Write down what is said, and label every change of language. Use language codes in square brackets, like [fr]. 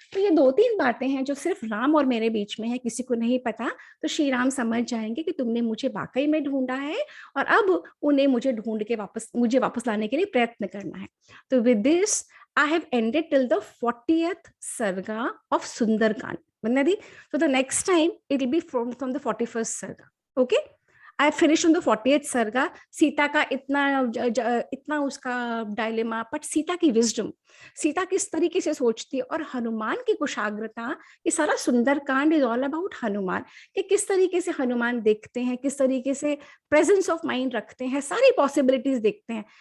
[hi] तो ये 2-3 बातें हैं जो सिर्फ राम और मेरे बीच में है, किसी को नहीं पता। तो श्री राम समझ जाएंगे कि तुमने मुझे वाकई में ढूंढा है, और अब उन्हें मुझे वापस लाने के लिए प्रयत्न करना है। [en] तो with this I have ended till the 40th सर्गा of Sundarkand, Vandana दी। So the next time it will be from the 41st sarga. Okay, I finished on the 40th sarga. [hi] Sita का इतना उसका डायलेमा, बट सीता की wisdom, Sita किस तरीके से सोचती है, और हनुमान की कुशाग्रता। ये सारा Sundarkand [en] is all about [hi] Hanuman, कि किस तरीके से हनुमान देखते हैं, किस तरीके से प्रेजेंस ऑफ माइंड रखते हैं, सारी पॉसिबिलिटीज देखते हैं।